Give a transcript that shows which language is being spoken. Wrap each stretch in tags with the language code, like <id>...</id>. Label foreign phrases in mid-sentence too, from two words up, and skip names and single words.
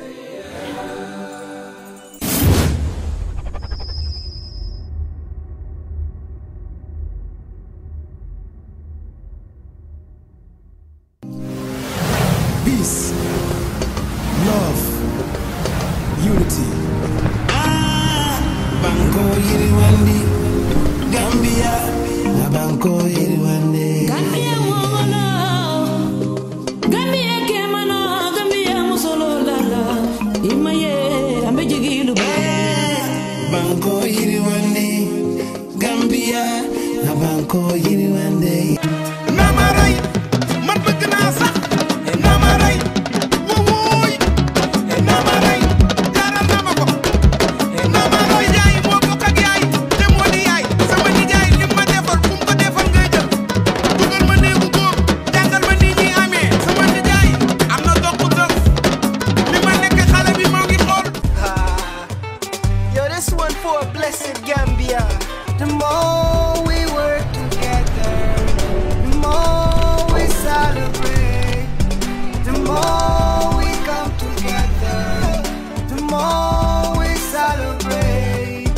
<en>Peace, love, unity.</en> <man>Banko Yiriwandi, Gambia, na Banko Yiriwandi. Gambia wono, Gambia kemano, Gambia musolo lala. Imaye ambe jigilu ba. Banko Yiriwandi, Gambia, na Banko Yiriwandi.</man> <wo>Namaray, man bëgg naa sax. Namaray, wowoy. Namaray, jaral na ma ko. Namaray yaay moo bokk ak yaay, te moo di yaay. Sama nijaay li ma defal fu mu ko defal ngay jël. Dugal ma néegu góor, jàngal ma nii ñuy amee. Sama nijaay am na dox bu dof. Li ma nekk xale bi moo ngi xool.</wo> <en>Yo, this one for a blessed Gambia. The more we work together, the more we celebrate. The more we come together, the more we celebrate.</en>